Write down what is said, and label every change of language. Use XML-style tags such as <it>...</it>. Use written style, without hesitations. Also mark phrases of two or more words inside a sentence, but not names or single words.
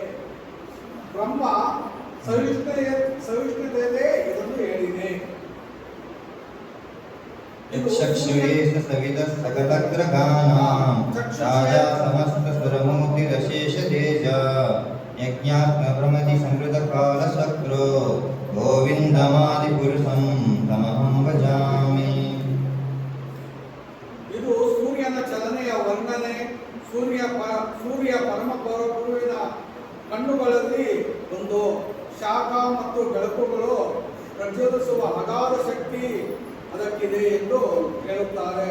<kn>ಬ್ರಹ್ಮ ಸಹಿಷ್ಣುತೆಯೇ ಇದನ್ನು ಹೇಳಿದೆ.</kn> <sa>ಚಕ್ಷುಷೇಷ ಸವಿತ ಸಕಲ ಗ್ರಹಾನಾಂ ಛಾಯಾ ಸಮಸ್ತ ಸ್ವರಮೂರ್ತಿರಶೇಷ ತೇಜ ಯಜ್ಞಾತ್ಮ ಪ್ರಮತಿ ಸಂವೃತ ಕಾಲ ಶಕ್ರೋ ಗೋವಿಂದಮಾದಿ ಪುರುಷಂ ತಮಹಂ ಭಜಾಮಿ.</sa> <kn>ಇದು ಸೂರ್ಯನ ಚಲನೆಯ ವರ್ಣನೆ. ಸೂರ್ಯ ಪರಮ ಪರಗುರುವಿನ ಕಣ್ಣುಗಳಲ್ಲಿ ಒಂದು ಶಾಖ ಮತ್ತು ಬೆಳಕುಗಳು ಪ್ರಚೋದಿಸುವ ಅಗಾಧ ಶಕ್ತಿ ಅದಕ್ಕಿದೆ ಎಂದು ಹೇಳುತ್ತಾರೆ.</kn>